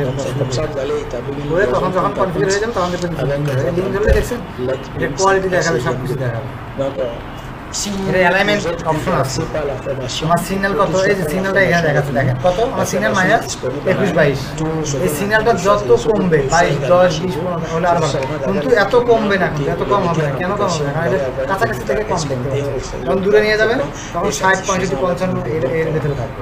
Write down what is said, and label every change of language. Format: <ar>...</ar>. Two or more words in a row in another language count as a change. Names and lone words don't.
<fr>Donc c'est comme ça que vous allez établir une</fr> <bn>করে</bn> <fr>liaison</fr> <bn>তখন যখন</bn> <fr>tout à</fr> <bn>কনফিগার হয়ে</bn> <fr>fait.</fr> <bn>যাবে তখন দেখবেন</bn> <fr>Avec</fr> <bn>লিঙ্ক ধরলে দেখছেন</bn> <fr>LED</fr> <bn>এটা কোয়ালিটি দেখাবে সব কিছু</bn> <fr>5</fr> <bn>দেখাবে</bn> <fr>Donc si</fr> <bn>এটা alignment</bn> <fr>vous êtes</fr> <bn>option</bn> <fr>intéressé</fr> <bn>আছে।</bn> <fr>par la formation,</fr> <bn>আমার সিগন্যাল কত এই যে সিগন্যালটা এখানে দেখাচ্ছে দেখেন কত আমার সিগন্যাল মাইনাস 21 22 এই সিগন্যালটা যত কমবে 22 10 20 15 হলে আরো ভালো কিন্তু এত কমবে না কিন্তু এত কম হবে না কেন কম হবে না কারণ এটা কাছাকাছি থেকে কম দেখতে পাচ্ছেন যখন দূরে নিয়ে যাবেন তখন 60 65 55 এর ভেতরে থাকবে</bn>